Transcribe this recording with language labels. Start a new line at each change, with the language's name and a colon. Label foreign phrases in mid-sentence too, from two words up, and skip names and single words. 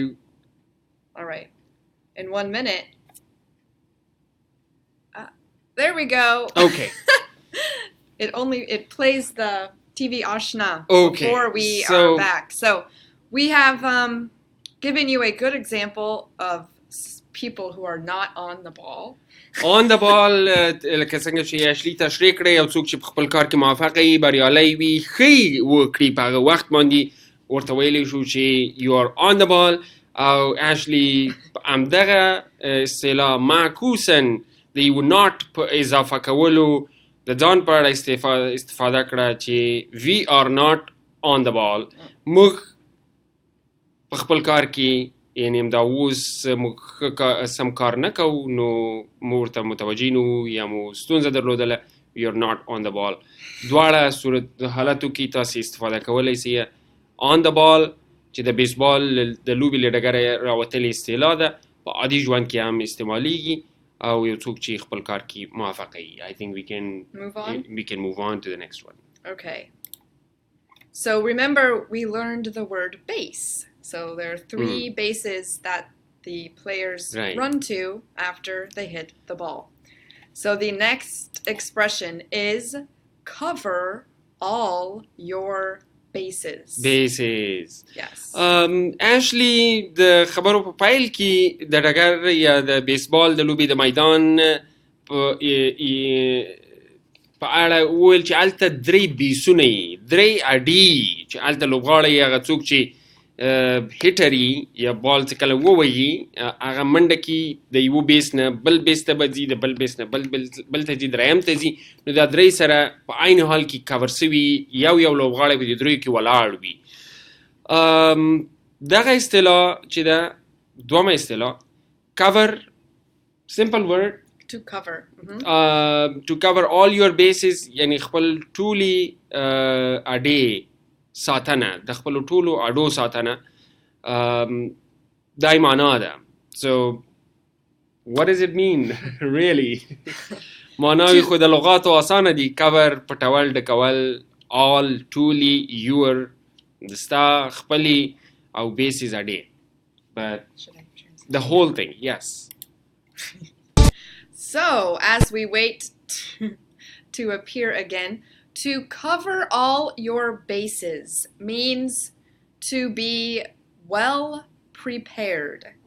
English: All right. In 1 minute. There we go. Okay. It plays the TV Ashna before we are back. So we have given you a good example of people who are not on the ball. On the ball
Pashto: لکه څنګه چې اشلی تشریح کړی یو څوک چې په خپل کار کې موفق وي بریالی وي ښه وکړي په هغه وخت باندې ورته ویلی شو چې you
English: are on the ball
Pashto: او اشلی همدغه اصطلاح معکوسا د یو not په اضافه کولو د ځان په اړه استفاده کړه چې we
English: are not on the ball
Pashto: موږ په خپل کار کې یعنی همدا اوس موږ سم کار نه کوو نو موږ ورته متوجه نه وو یا مو ستونزه درلودله
English: we are not on the ball
Pashto: دواړه صورت حالتو کې تاسې استفاده کولی سئ
English: on the ball
Pashto: چې د بیسبال د لوبې له ډګره راوتلې اصطلاح ده په عادي ژوند کې هم استعمالیږي او یو څوک چې خپل کار کې موافقه وي.
English: I think we can move on to the next one. Okay. So remember, we learned the word base. So there are 3 bases that the players run to after they hit the ball. So the next expression is cover all your bases. Bases. Yes.
Pashto: Ashley د خبرو په پایل کې د ډګر یا د بیسبال د لوبې د میدان په اړه وویل چې هلته 3 بیسونه وي، 3 اډې چې هلته لوبغاړی هغه څوک چې هیټري یا بال چې کله ووهي هغه منډه کې د یو بیس نه بل بیس ته به ځي، د بل بیس نه بل ته ځي، دریم ته ځي. نو دا 3 سره په عین حال کې کور سوي یو لوبغاړی به د 3 کې ولاړ وي. دغه اصطلاح چې ده دومه اصطلاح
English: cover, simple word to cover. To cover all your bases
Pashto: یعنی خپل ټولي اډې ساتنه، د خپل ټولو اډو ساتنه دای معنا ده.
English: So what does it mean really?
Pashto: معناوي خو د لغاتو آسانه دي. cover پټول، ډکول، all ټولي، your دستا خپلي او bases اډې.
English: But the whole thing, yes. So, as we wait to appear again, to cover all your bases means to be well prepared.